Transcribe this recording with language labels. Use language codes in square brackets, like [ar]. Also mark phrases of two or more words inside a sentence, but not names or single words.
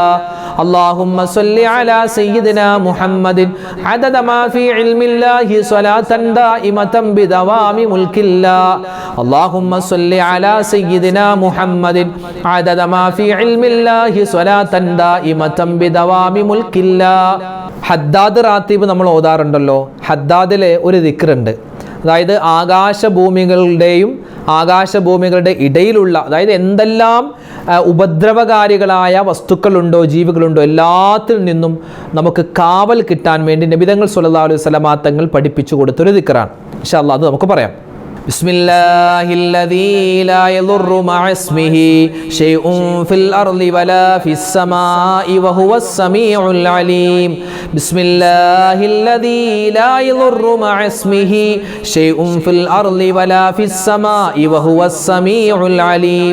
[ar] اللهم صل على سيدنا محمد عدد ما في علم الله صلاة دائمة بدوام ملك الله. اللهم صل على سيدنا محمد عدد ما في علم الله صلاة دائمة بدوام ملك الله. [ml] ഹദ്ദാദ് റാത്തീബ് നമ്മൾ ഓതാറുണ്ടല്ലോ. ഹദ്ദാദിലെ ഒരു ദിക്റുണ്ട്. അതായത് ആകാശഭൂമികളുടെ ഇടയിലുള്ള, അതായത് എന്തെല്ലാം ഉപദ്രവകാരികളായ വസ്തുക്കളുണ്ടോ ജീവികളുണ്ടോ എല്ലാത്തിൽ നിന്നും നമുക്ക് കാവൽ കിട്ടാൻ വേണ്ടി നബി തങ്ങൾ [ar] صلى الله عليه وسلم [ml] തങ്ങൾ പഠിപ്പിച്ചു കൊടുത്തൊരു ദിക്റാണ്. [ar] إن شاء الله [ml] അത് നമുക്ക് പറയാം. [ar] بسم الله الذي لا يضر مع اسمه شيء في الأرض ولا في السماء وهو السميع العليم. بسم الله الذي لا يضر مع اسمه شيء في الأرض ولا في السماء وهو السميع العليم.